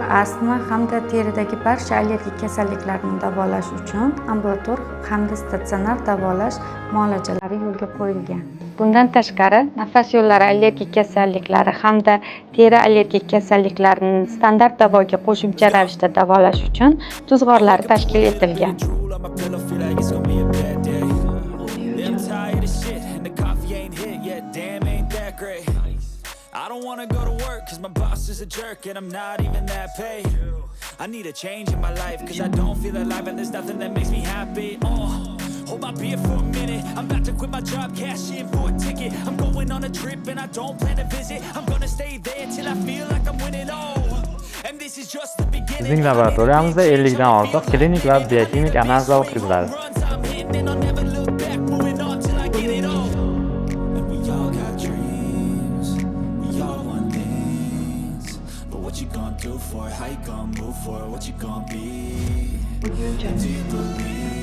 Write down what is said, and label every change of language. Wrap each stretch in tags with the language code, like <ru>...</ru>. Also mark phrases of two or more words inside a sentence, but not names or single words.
<uz>astma hamda teridagi barcha allergik kasalliklarni davolash uchun ambulator hamda statsionar davolash muolajalari yo'lga qo'yilgan. Bundan tashqari, nafas yo'llari allergik kasalliklari hamda teri allergik kasalliklarini standart davoga qo'shimcha ravishda davolash uchun tuzg'orlar tashkil etilgan.</uz> <en>I don't wanna go to work cause my boss is a jerk and I'm not even that paid. I need a change in my life cause I don't feel alive and there's nothing that makes me happy. Hold my beer for a minute. I'm about to quit my job, cash in for a ticket. I'm going on a trip and I don't plan to visit. I'm gonna stay there till I feel like I'm winning all. And this is just the beginning.</en> <uz>Bizning laboratoriyamizda 50 dan ortiq klinik va biokimik analizlar o'tkaziladi.</uz> <en>What you gonna do for it? How you gonna move for it? What you gonna be? Do you believe</en>